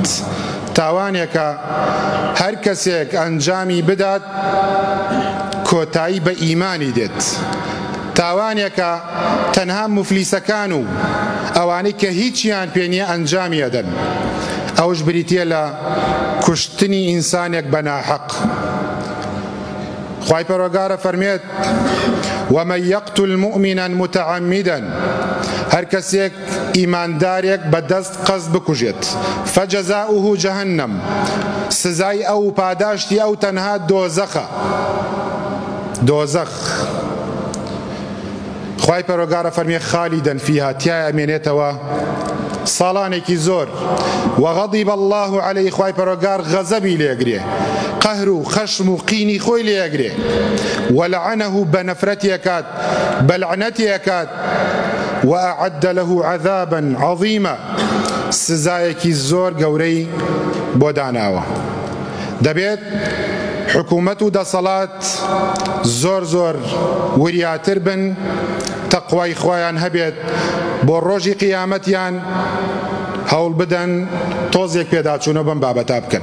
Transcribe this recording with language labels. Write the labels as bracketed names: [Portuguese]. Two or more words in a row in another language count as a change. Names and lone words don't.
[Central Kurdish] تاوانێکە هەر کەسێک ئەنجامی بدات کۆتایی بە ئیمانی دێت. تاوانێکە تەنها موفلیسەکان و ئەوانەی کە هیچیان پێ نییە ئەنجامی ئەدەن. ئەوش بریتیە لە کوشتنی ئینسانێک بە ناحەق. خوای پەروەردگارە فەرمێت [Arabic] ومن يقتل مؤمنا متعمدا، [Central Kurdish] هەر کەسێک ئیماندارێک بەدەست قەست بکوژێت، [Arabic] فجزاؤه جهنم، [Central Kurdish] سزای ئەو پاداشتی ئەو تەنها دۆزەخە. دۆزەخ خوای پەروەردگارە فەرمێ [Arabic] خالیدن فیها، [Central Kurdish] تیای ئەمێنێتەوە ساڵانێکی زۆر. [Arabic] وغضب الله عليه، [Central Kurdish] خوای پەروەردگار غەزەبی لێگرێ، قەهر و خەشم و قینی خۆی لێگرێ، ولعنه بە نەفرەتی ئەکات، بە لعنەتی ئەکات، [Arabic] وأعد له عذابا عظيما، [Central Kurdish] سزایەکی زۆر گەورەی بۆ داناوە. دەبێت حکوومەت و دەسەڵات زۆر زۆر وریاتر بن، تەقوای خۆیان هەبێت بۆ ڕۆژی قیامەتیان هەوڵ بدەن تۆزێک پێداچوونە بەم بابەتا بکەن.